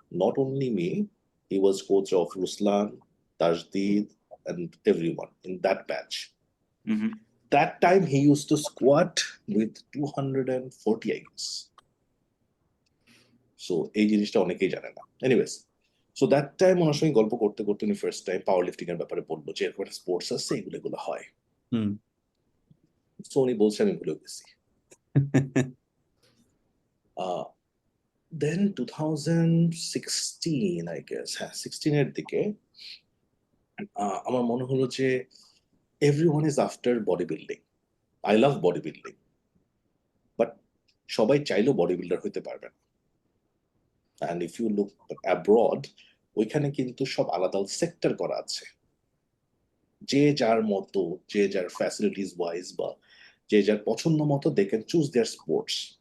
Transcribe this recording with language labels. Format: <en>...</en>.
<en>Not only me, he was coach of Ruslan, Tajdeed, and everyone in that batch. That time he used to squat with 240, I guess.</en> <bn>So এই জিনিসটা অনেকেই জানে না। Anyways, so that time ওনার সঙ্গে গল্প করতে করতে উনি ফার্স্ট টাইম পাওয়ার লিফটিং এর ব্যাপারে বললো যে এরকম একটা স্পোর্টস আছে, এগুলো হয়। সো উনি বলছে, আমি ভুলে গেছি।</bn> <en>Then 2016, I guess,</en> <bn>16 এর দিকে আমার মনে হলো যে</bn> <en>everyone is after bodybuilding. I love bodybuilding.</en> <bn>But সবাই চাইলেও বডি বিল্ডার হইতে পারবে না।</bn> <en>And if you look abroad,</en> <bn>ওইখানে কিন্তু সব আলাদা সেক্টর করা আছে, যে যার মতো, যে যার ফ্যাসিলিটিস ওয়াইজ বা যে যার পছন্দ মতো</bn> <en>They can choose their sports.</en>